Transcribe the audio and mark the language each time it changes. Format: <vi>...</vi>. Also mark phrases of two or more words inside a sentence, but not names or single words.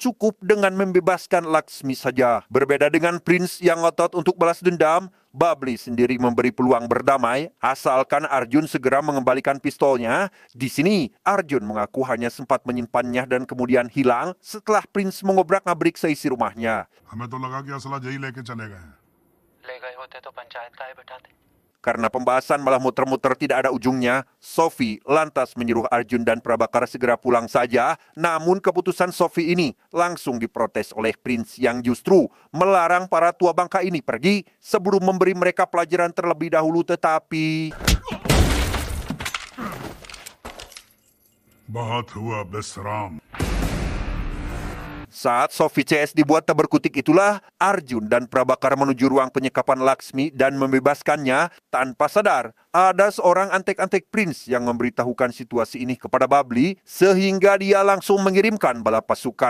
<id>cukup dengan membebaskan Laksmi saja. Berbeda dengan Prince yang ngotot untuk balas dendam, Babli sendiri memberi peluang berdamai asalkan Arjun segera mengembalikan pistolnya. Di sini, Arjun mengaku hanya sempat menyimpannya dan kemudian hilang setelah Prince mengobrak-abrik seisi rumahnya.</id> <hi>हमें तो लगा कि असला यही लेके चले गए हैं ले गए होते तो पंचायत का ही बैठाते।</hi> <id>Karena pembahasan malah muter-muter tidak ada ujungnya, Sophie lantas menyuruh Arjun dan Prabakar segera pulang saja. Namun keputusan Sophie ini langsung diprotes oleh Prince yang justru melarang para tua bangka ini pergi sebelum memberi mereka pelajaran terlebih dahulu. Tetapi</id> <hi>बहुत हुआ बेसराम</hi> <id>saat Sophie CS dibuat tak berkutik itulah Arjun dan Prabakar menuju ruang penyekapan Laksmi dan membebaskannya. Tanpa sadar, ada seorang antek-antek Prince yang memberitahukan situasi ini kepada Babli sehingga dia langsung mengirimkan bala pasukan.</id>